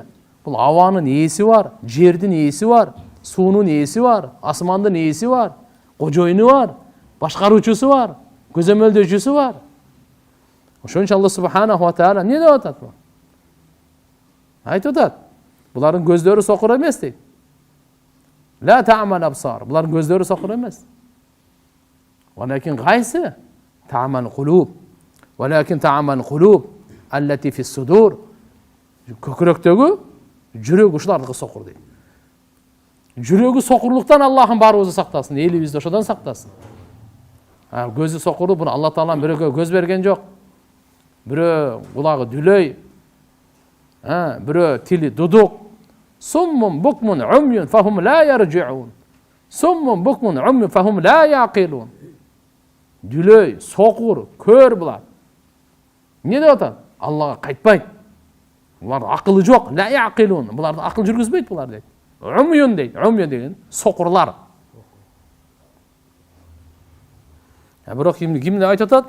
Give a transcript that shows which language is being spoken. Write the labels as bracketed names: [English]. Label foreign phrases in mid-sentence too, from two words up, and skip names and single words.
[Kyrgyz] Бул абанын ээси бар, жердин ээси бар, суунун ээси бар, асмандын ээси бар, кожоюну бар, башкаруучусу бар, көзөмөлдөчүсү бар. Ошон үчүн Алла субханаху ва таала эмне деп атат бул? Айтып атат. Булардын көздөрү сокур эмес дейт. [Arabic] لا تعمى الأبصار. [Kyrgyz] Булардын көздөрү сокур эмес. [Arabic] Валакин кайсы? تعمى القلوب. ولكن تعمى القلوب التي في الصدور. [Kyrgyz] Көкүрөктөгү жүрөк ушулардыкы сокур дейт. Жүрөгү сокурлуктан Аллахым баарыбызды сактасын, элибизди ошодон сактасын. Көзү сокуру, буну Алла Таалам бирөөгө көз берген жок. Бирөө кулагы дүлөй, бирөө тили дудук. [Arabic] صم بكم عمي فهم لا يرجعون. صم بكم عمي فهم لا يعقلون. [Kyrgyz] Дүлөй, сокур, көр булар. Эмне деп атат? Аллага кайтпайт. Булар акылы жок, [Arabic] لا يعقلون. [Kyrgyz] Буларды акыл жүргүзбөйт булар дейт. Умюн дейт. Умюн деген сокурлар. Бирок кимди айтып атат?